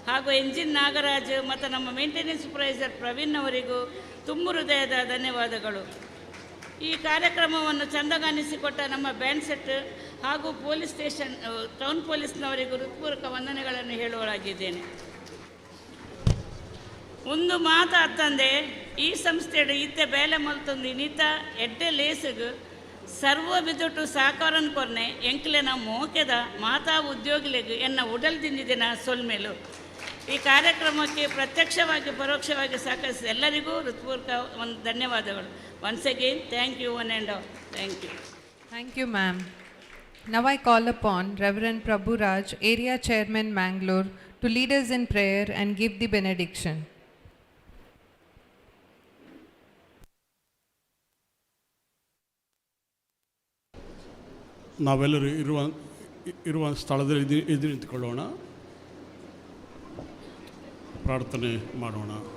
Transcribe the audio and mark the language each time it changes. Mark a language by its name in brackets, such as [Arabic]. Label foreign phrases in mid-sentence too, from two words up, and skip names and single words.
[Kannada] ಹಾಗೂ ಎಂಜಿನ್ ನಾಗರಾಜ್ ಮತ್ತು ನಮ್ಮ [English] maintenance supervisor [Kannada] ಪ್ರವೀಣ್ ಅವರಿಗೂ ತುಂಬ ಹೃದಯದ ಧನ್ಯವಾದಗಳು. ಈ ಕಾರ್ಯಕ್ರಮವನ್ನು ಚಂದಗಾನಿಸಿಕೊಟ್ಟ ನಮ್ಮ [English] band set [Kannada] ಹಾಗೂ [English] police station town [Kannada] ಪೊಲೀಸ್ನವರಿಗೂ ಹೃತ್ಪೂರ್ವಕ ವಂದನೆಗಳನ್ನು ಹೇಳುವಳಾಗಿದ್ದೇನೆ. [Tulu] ಒಂದು ಮಾತು ಅತ್ತಂದೆ ಈ ಸಂಸ್ಥೆಡು ಇತ್ತೆ ಬೇಲೆ ಮಲ್ತೊಂದು ಇನಿತ ಎಡ್ಡೆ ಲೇಸಗ್ ಸರ್ವ ಬಿದುಟು ಸಾಕಾರನ್ ಕೊರ್ನೆ ಎಂಕ್ಲೆನ ಮೋಕೆದ ಮಾತಾ ಉದ್ಯೋಗಿಲೆಗ್ ಎನ್ನ ಉಡಲ್ ದಿನ ಸೊಲ್ಮೇಲು. [Kannada] ಈ ಕಾರ್ಯಕ್ರಮಕ್ಕೆ ಪ್ರತ್ಯಕ್ಷವಾಗಿ ಪರೋಕ್ಷವಾಗಿ ಸಹಕರಿಸಿದ ಎಲ್ಲರಿಗೂ ಹೃತ್ಪೂರ್ವಕ ಧನ್ಯವಾದಗಳು. [English] Once again thank you one and all. Thank you. Thank you, ma'am. Now I call upon Reverend Prabhu Raj, Area Chairman, Mangalore, to lead us in prayer and give the benediction. [Kannada] ನಾವೆಲ್ಲರೂ ಇರುವ ಸ್ಥಳದಲ್ಲಿ ಎದ್ದು ನಿಂತುಕೊಳ್ಳೋಣ, ಪ್ರಾರ್ಥನೆ ಮಾಡೋಣ.